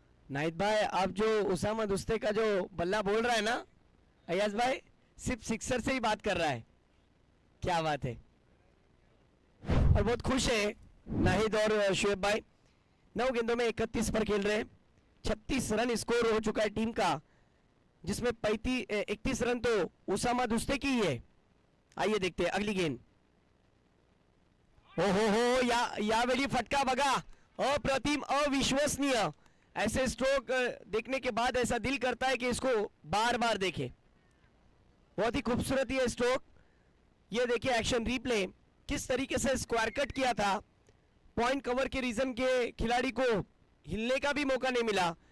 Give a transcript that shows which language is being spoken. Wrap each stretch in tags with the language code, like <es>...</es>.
<hi>नाहिद भाई, आप जो उसामा दुस्ते का जो बल्ला बोल रहा है ना, अयाज भाई सिर्फ सिक्सर से ही बात कर रहा है. क्या बात है. और बहुत खुश है नाहिद और शुएब भाई. 9 गेंदों में 31 पर खेल रहे हैं. 36 रन स्कोर हो चुका है टीम का, जिसमें 31 रन तो उसामा दुस्ते की ही है. आइए देखते हैं अगली गेंद.</hi> <mr>हो, यावेळी फटका बघा, अप्रतिम, अविश्वसनीय.</mr> <hi>ऐसे स्ट्रोक देखने के बाद ऐसा दिल करता है कि इसको बार बार देखें. बहुत ही खूबसूरत ये स्ट्रोक. ये देखिए एक्शन रिप्ले, किस तरीके से स्क्वायर कट किया था. पॉइंट कवर के रीजन के खिलाड़ी को हिलने का भी मौका नहीं मिला.</hi>